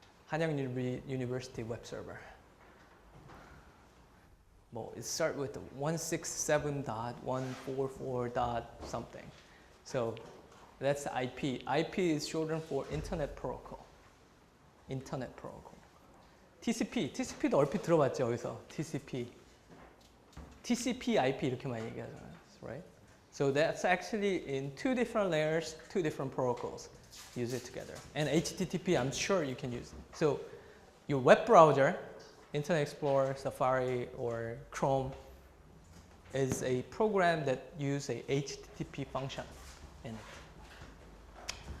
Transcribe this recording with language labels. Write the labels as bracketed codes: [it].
[en] Hanyang University web server. Well, it starts with 167.144. something. So, that's the IP. IP is shortened for Internet Protocol. Internet Protocol. [ko] TCP도 얼핏 들어봤죠, 여기서. TCP, IP 이렇게 많이 얘기하잖아요, right? [en] So that's actually in two different layers, two different protocols. Use it together. And HTTP, I'm sure you can use it. So your web browser, Internet Explorer, Safari, or Chrome, is a program that uses a HTTP function in it.